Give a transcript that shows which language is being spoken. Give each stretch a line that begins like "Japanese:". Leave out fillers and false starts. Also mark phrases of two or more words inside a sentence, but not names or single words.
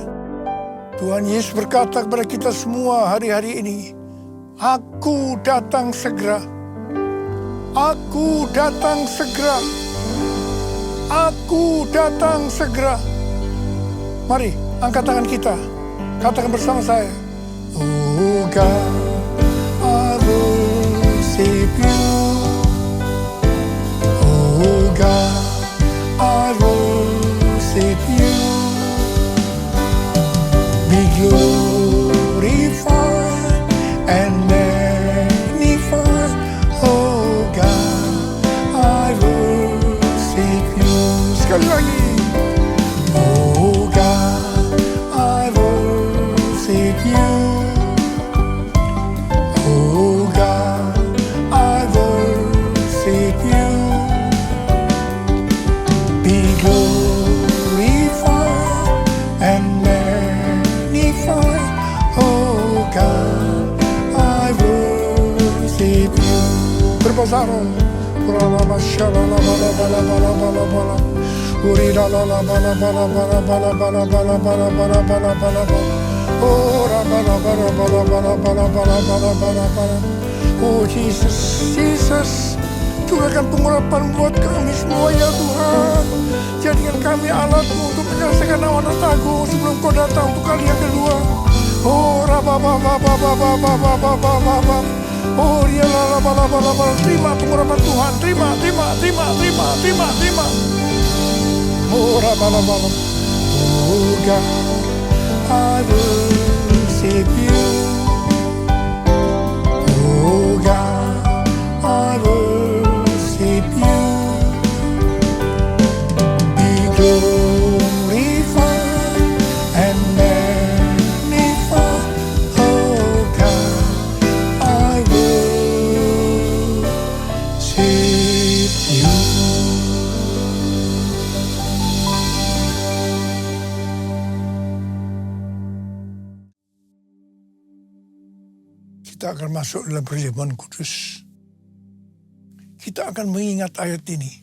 Indonesian: Tuhan Yesus berkata kepada kita semua hari-hari ini, Aku datang segera. Aku datang segera. Aku datang segera. Mari, angkat tangan kita. Katakan bersama saya.
English: Oh God, I worship you. Oh God, I worship you. Be glorified and magnified. Oh God, I worship you.
Indonesian: Sekali lagi.
English: Oh God, I worship you. Oh God, I worship you. Be glorified and magnified. Oh God, I worship you. Berbasaro. Bala shalala bala bala bala bala bala. Uri la la la bala bala bala bala bala bala bala bala bala bala bala. Oh la bala bala bala bala bala bala bala bala bala.
Indonesian: Oh Jesus, Jesus, curahkan pengurapan buat kami semua ya Tuhan. Jadikan kami alat-Mu untuk menyelesaikan amanat agung sebelum Kau datang untuk kali yang kedua. Oh rabababababababababababab. Oh dia la bala bala bala. Terima pengurapan Tuhan, terima. Oh rababababab.
English: Oh God, I worship you. Oh God, I worship you. Be glorified and magnified. Oh God, I worship you.
Indonesian: Kita akan masuk dalam perjamuan kudus. Kita akan mengingat ayat ini.